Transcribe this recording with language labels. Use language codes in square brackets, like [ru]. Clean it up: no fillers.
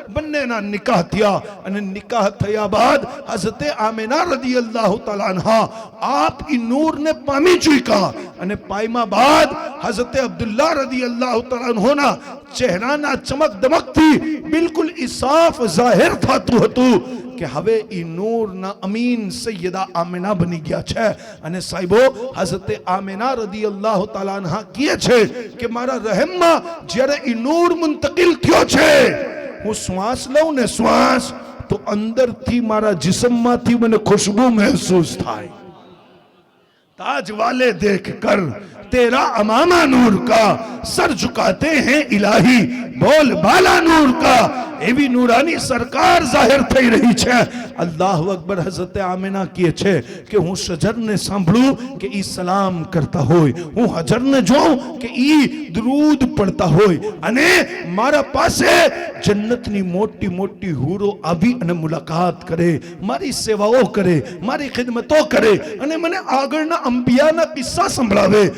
[gu] બંનેના નિકાહ થયા અને નિકાહ થયા બાદ હઝરત આમિના રદિયલ્લાહુ તઆલા અન્હા આપ ઈ નૂરને પામી ચૂક્યા અને પાયમાં બાદ હઝરત અબ્દુલ્લાહ રદિયલ્લાહુ તઆલા અન્હુના ચહેરાના ચમક દમકથી બિલકુલ ઇસાફ જાહેર થતું હતું કે હવે ઈ નૂરના અમીન સૈયદા આમિના બની ગયા છે. અને સાહેબો હઝરત આમિના રદિયલ્લાહુ તઆલા અન્હા કહે છે કે મારા રહેમમાં જ્યારે ઈ નૂર મુંતકિલ થયો છે, હું શ્વાસ લઉં ને શ્વાસ તો અંદરથી મારા જિસ્મમાંથી મને ખુશ્બુ મહેસૂસ થાય. [hi] ताज वाले देख कर तेरा अमामा नूर का सर झुकाते हैं इलाही बोल बाला नूर का. [gu] એવી નૂરાની સરકાર જાહેર થઈ રહી છે. અલ્લાહુ અકબર. હઝરત આમિના કહે છે કે હું શજરને સાંભળું કે ઈ સલામ કરતા હોય, હું હજરને જોઉં કે ઈ દરૂદ પડતા હોય અને મારા પાસે જન્નતની મોટી મોટી હૂરો આવી અને મુલાકાત કરે, મારી સેવાઓ કરે, મારી ખિદમતો કરે અને મને આગળના અંબિયાના કિસ્સા સંભળાવે.